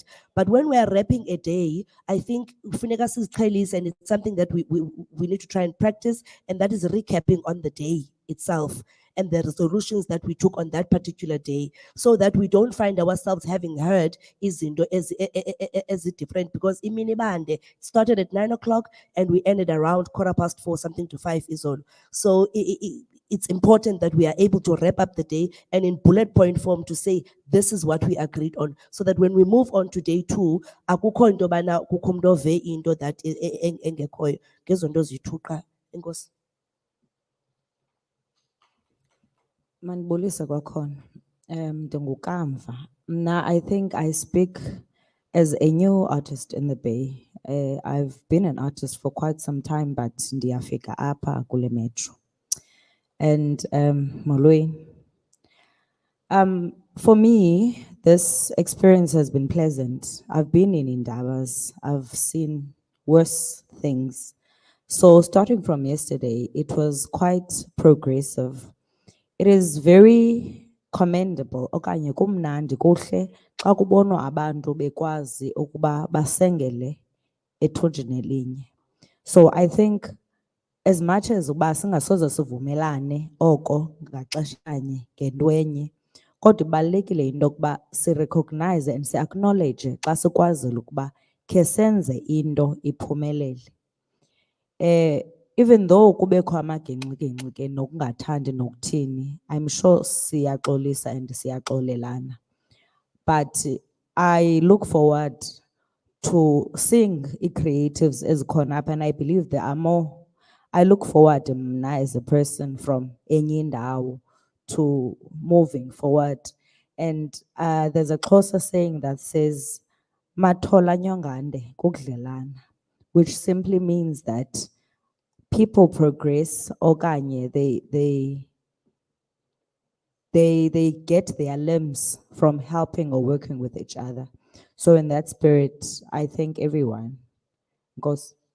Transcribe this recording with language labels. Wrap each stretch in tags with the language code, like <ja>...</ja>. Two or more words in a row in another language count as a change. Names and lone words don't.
<en>But when we are wrapping a day, I think Funeka is and it's something that we need to try and practice, and that is recapping on the day itself and the resolutions that we took on that particular day, so that we don't find ourselves having heard izinto as different, because iminibande started at 9 o'clock and we ended around 4:15, something to 5 is all. So it's important that we are able to wrap up the day and in bullet point form to say this is what we agreed on, so that when we move on to day 2,</en> <xh>akukho into bana kukho umuntu ove into that engekhoyo. Ngezo nto ziyi-2 qha. Enkosi. Mandibulise kwakhona. NdinguKamva. Mna,</xh> <en>I think I speak as a new artist in the Bay. I've been an artist for quite some time, but</en> <xh>ndiyafika apha kule metro.</xh> <en>And molweni. For me, this experience has been pleasant. I've been in Indabas. I've seen worse things. So starting from yesterday, it was quite progressive. It is very commendable.</en> <xh>Okanye kumnandi kuhle xa kubonwa abantu bekwazi ukuba basengele ethunjini elinye.</xh> <en>So I think as much as</en> <xh>uba singasoze sivumelane oko ngaxeshanye ngentwenye, kodwa ibalulekile into yokuba si-recognize and si-acknowledge xa sikwazile ukuba khe senze into iphumelele.</xh> <en>Even though</en> <xh>kubekho amagingxigingxi nokungathandi nokuthini,</xh> <en>I'm sure siyaxolisa and siyaxolelana. But I look forward to seeing creatives as up, and I believe there are more. I look forward mna as a person from</en> <xh>enye indawo</xh> <en>to moving forward. And there's a closer saying that says,</en> <xh>"Mathola nyongande kukudlelana,"</xh> <en>which simply means that people progress, okanye they get their limbs from helping or working with each other. So in that spirit, I thank everyone. Goes.</en>